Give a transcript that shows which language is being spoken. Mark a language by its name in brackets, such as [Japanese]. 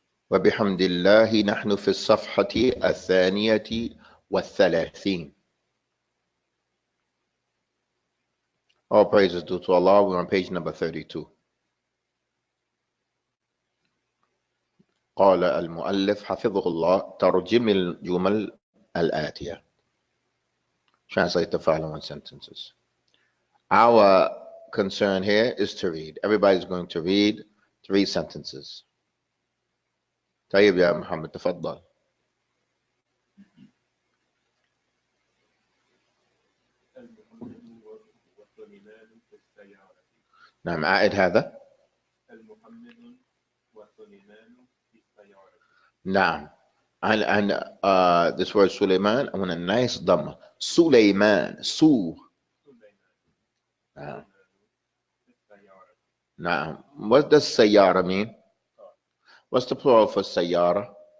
[Arabic] وبحمد الله نحن في الصفحة 32. [English] All praises due to Allah. We're on page number 32. [Arabic] قال المؤلف حفظه الله ترجم الجمل الآتية. [English] Translate the following sentences. Our concern here is to read. Everybody's going to read 3 sentences. [Arabic] طيب يا محمد تفضل. نعم أعد هذا. المحمد وسليمان في السيارة. [English] نعم. And this word Suleiman, I want a nice dhamma. [Arabic] Suleiman, نعم. نعم. [English] What does سيارة mean? What's the plural for سيارة?